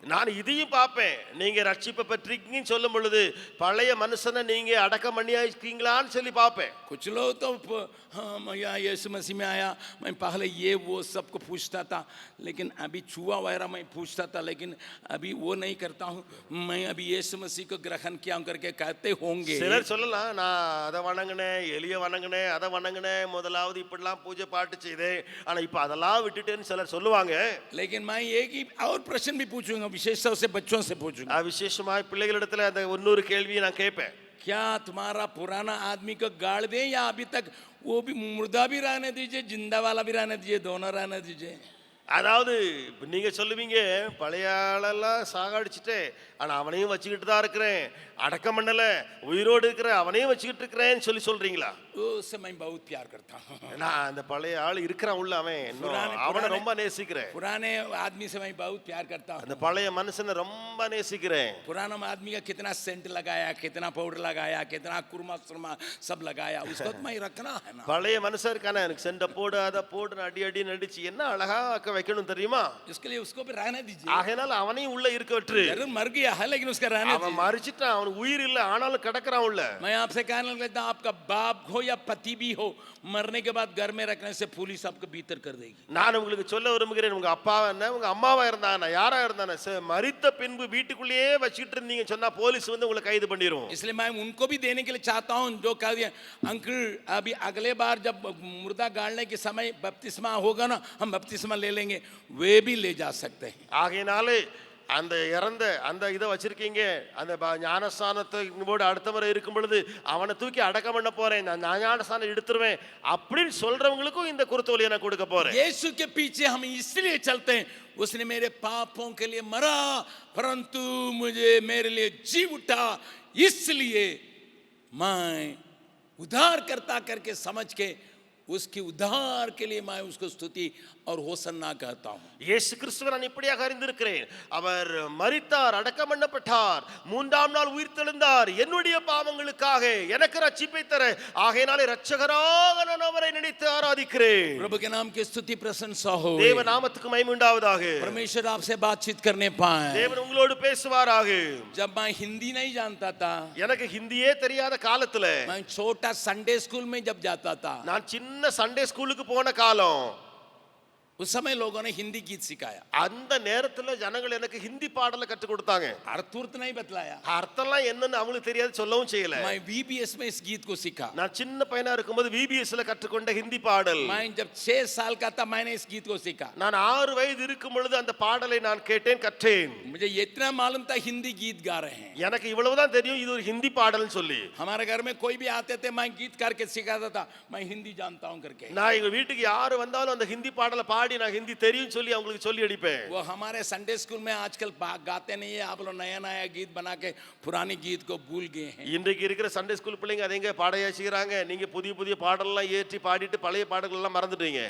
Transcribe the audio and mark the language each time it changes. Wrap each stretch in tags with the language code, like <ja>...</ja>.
<ta>நான் இதையும் பார்ப்பேன். நீங்க ரட்சிப்பை பற்றிங்கன்னு சொல்லும் பொழுது பழைய மனுஷனை நீங்க அடக்கம் பண்ணியாஇருக்கீங்களான்னு சொல்லி பார்ப்பேன்.</ta> <hi>कुछ लोग तो हाँ मैं यीशु मसीह में आया, मैं पहले ये वो सबको पूछता था, लेकिन अभी छुआ वगैरह मैं पूछता था, लेकिन अभी वो नहीं करता हूँ, मैं अभी यीशु मसीह को ग्रहण किया हूं करके कहते होंगे।</hi> <ta>சிலர் சொல்லலாம், நான் அதை வணங்கினேன், எலிய வணங்கினேன், அதை வணங்கினேன், முதலாவது இப்படிலாம் பூஜை பாட்டு செய்தேன், ஆனா இப்ப அதெல்லாம் விட்டுட்டேன்னு சிலர் சொல்லுவாங்க.</ta> <hi>लेकिन मैं एक ही और प्रश्न भी पूछूंगा, विशेषतः से बच्चों से पूछूंगा।</hi> <ta>விசேஷமாய் பிள்ளைகளிடத்துல அந்த இன்னொரு கேள்வியை நான் கேட்பேன்.</ta> <hi>क्या तुम्हारा पुराना आदमी को गाड़ दें या अभी तक वो भी मुर्दा भी रहने दीजिए, जिंदा वाला भी रहने दीजिए, दोनों रहने दीजिए?</hi> <ta>அதாவது நீங்க சொல்லுவீங்க, பழைய ஆளெல்லாம் சாகடிச்சுட்டு ஆனா அவனையும் வச்சுக்கிட்டு தான் இருக்கிறேன், அடக்கம் பண்ணல, உயிரோடு இருக்கிற அவனையும் வச்சுக்கிட்டு இருக்கிறேன்னு சொல்றீங்களா?</ta> <hi>उससे मैं बहुत प्यार करता हूँ।</hi> <ta>நான் அந்த பழைய ஆள் இருக்கிறான் உள்ள, அவனை ரொம்ப நேசிக்கிறேன்.</ta> <hi>पुराने आदमी से मैं बहुत प्यार करता हूँ।</hi> <ta>அந்த பழைய மனுஷனை ரொம்ப நேசிக்கிறேன்.</ta> <hi>पुराना आदमी का कितना सेंट लगाया, कितना पाउडर लगाया, कितना कुरमा सुरमा सब लगाया, उसको तो मैं रखना है ना।</hi> <ta>பழைய மனுஷன் இருக்கானே, எனக்கு செண்ட போடு அதை போடு அடி அடி நடிச்சு என்ன அழகா வைக்கணும் தெரியுமா?</ta> <hi>इसके लिए उसको भी रहने दीजिए।</hi> <ta>ஆகையால அவனையும் உள்ள இருக்க விட்டு.</ta> <hi>जरूर मर गया है लेकिन उसका रहने</hi> <ta>அவன் மரிச்சிட்டான், அவனுக்கு உயிர் இல்ல, ஆனாலும் கிடக்குறான் உள்ள.</ta> <hi>मैं आपसे कहने लगता हूं, आपका बाप हो या पति भी हो, मरने के बाद घर में रखने से पुलिस आपको भीतर कर देगी।</hi> <ta>நான் உங்களுக்கு சொல்ல விரும்புகிறேன், உங்க அப்பாவா என்ன உங்க அம்மாவா இருந்தானே யாரா இருந்தானே மரித்த பின்பு வீட்டுக்குள்ளேயே வச்சிட்டு இருந்தீங்க சொன்னா போலீஸ் வந்து உங்களை கைது பண்ணிரும்.</ta> <hi>इसलिए मैं उनको भी देने के लिए चाहता हूं, जो कह दिया अंकल अभी अगले बार जब मुर्दा गाड़ने के समय बपतिस्मा होगा ना, हम बपतिस्मा ले लेंगे, वे भी ले जा सकते हैं।</hi> <ta>ஆகையினாலே அந்த இறந்த அந்த இதை வச்சிருக்கீங்க, அந்த ஞானஸ்தானத்தோடு அடுத்த முறை இருக்கும் பொழுது அவனை தூக்கி அடக்கம் பண்ண போறேன், நான் ஞானஸ்தானம் எடுத்துருவேன் அப்படின்னு சொல்றவங்களுக்கும் இந்த குருத்தோலியை நான் கொடுக்க போறேன்.</ta> <hi>यीशु के पीछे हम इसलिए चलते हैं, उसने मेरे पापों के लिए मरा परंतु मुझे मेरे लिए जी उठा, इसलिए मैं उद्धारकर्ता करके समझ के उसकी उद्धार के लिए मैं उसको स्तुति और होसन्ना कहता हूं।</hi> <ta>இயேசு கிறிஸ்துவை நான் இப்படியாக அறிந்திருக்கிறேன், அவர் மரித்தார், அடக்கம் பண்ணப்பட்டார், மூன்றாம் நாள் உயிர்த்தெழுந்தார் என்னுடைய பாவங்களுக்காக எனக்கு ரட்சிப்பை தர. ஆகையினாலே இரட்சகராக நான் அவரை நினைத்து ஆராதிக்கிறேன்.</ta> <hi>प्रभु के नाम की स्तुति प्रशंसा हो,</hi> <ta>தேவ நாமத்துக்கு மகிமை உண்டாவதாக.</ta> <hi>परमेश्वर आपसे बातचीत करने पाए।</hi> <ta>தேவன் உங்களோடு பேசுவாராக.</ta> <hi>जब मैं हिंदी नहीं जानता था,</hi> <ta>எனக்கு ஹிந்தியே தெரியாத காலத்துல,</ta> <hi>मैं छोटा संडे स्कूल में जब जाता था,</hi> <ta>நான் சின்ன சண்டே ஸ்கூலுக்கு போன காலம்,</ta> <hi>उस समय लोगों ने हिंदी गीत सिखाया,</hi> <ta>அந்த நேரத்துல ஜனங்கள் எனக்கு ஹிந்தி பாடலை கற்றுக் கொடுத்தாங்க.</ta> <hi>अर्थ उर्थ नहीं बतलाया.</hi> <ta>அர்த்தம்லாம் என்னன்னு அவங்களுக்கு தெரியாது, சொல்லவும் செய்யல.</ta> <hi>मैं VBS में इस गीत को सीखा.</hi> <ta>நான் சின்ன பையனா இருக்கும்போது VBSல கற்றுக்கொண்ட ஹிந்தி பாடல்.</ta> <hi>मैं जब 6 साल का था मैंने इस गीत को सीखा.</hi> <ta>நான் 6 வயது இருக்கும் பொழுது அந்த பாடலை நான் கேட்டேன், கற்றேன்.</ta> <hi>मुझे इतना मालूम था हिंदी गीत गा रहे हैं.</hi> <ta>எனக்கு இவ்வளவுதான் தெரியும் இது ஒரு ஹிந்தி பாடல்னு சொல்லி.</ta> <hi>हमारे घर में कोई भी आते थे मैं गीत करके सिखाता था, मैं हिंदी जानता हूं करके.</hi> <ta>நான் எங்க வீட்டுக்கு யாரு வந்தாலும் அந்த ஹிந்தி பாடலை பாடி நான் ஹிந்தி தெரியும் சொல்லி அவங்களுக்கு சொல்லி அடிப்பேன்.</ta> <hi>वो हमारे संडे स्कूल में आजकल गाते नहीं है, आप लोग नया नया गीत बना के पुरानी गीत को भूल गए हैं.</hi> <ta>இன்றைக்கு இருக்கிற சண்டே ஸ்கூல் பிள்ளைங்க அதேங்க பாடையாச்சுறாங்க. நீங்க புதிய புதிய பாடல்லாம் ஏற்றி பாடிட்டு பழைய பாடல்கள் எல்லாம் மறந்துட்டீங்க.</ta>